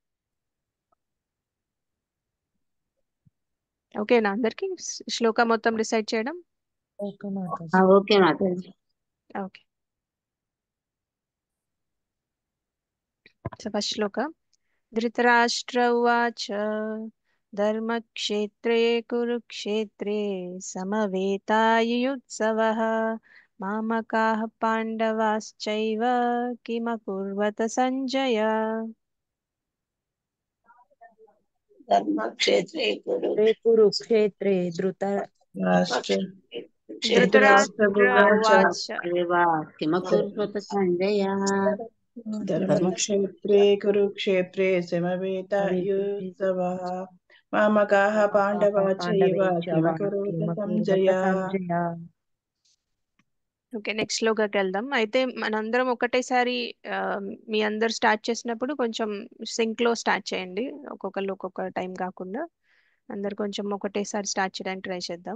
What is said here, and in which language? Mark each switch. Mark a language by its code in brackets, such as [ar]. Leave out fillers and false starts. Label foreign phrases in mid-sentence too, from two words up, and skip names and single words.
[te] ఓకేనా అందరికి శ్లోక మొత్తం రిసైట్ చేయడం? ఓకే మాతాజీ. ఓకే మాతాజీ. [en] Okay. So first shloka. [sa] ధృతరాష్ట్ర ఉవాచ ధర్మక్షేత్రే కురుక్షేత్రే సమవేతాయుయుత్సవః మామకాః పాండవాశ్చైవ కిమకుర్వత సంజయ. ధర్మక్షేత్రే కురుక్షేత్రే రాష్ట్ర ధృతరాష్ట్ర ఉవాచ కిమకుర్వత సంజయ. ధర్మక్షేత్రే కురుక్షేత్రే సమవేతాయుత్సవః మామకాః పాండవా చైవ కిమకుర్వత సంజయ. [en] Okay, next [te] శ్లోకాకి వెళ్దాం. అయితే మనందరం ఒకటేసారి ఆ, మీ అందరు స్టార్ట్ చేసినప్పుడు కొంచెం సింక్ లో స్టార్ట్ చేయండి, ఒక్కొక్కరు ఒక్కొక్క టైం కాకుండా అందరు కొంచెం ఒకటేసారి స్టార్ట్ చేయడానికి ట్రై చేద్దాం.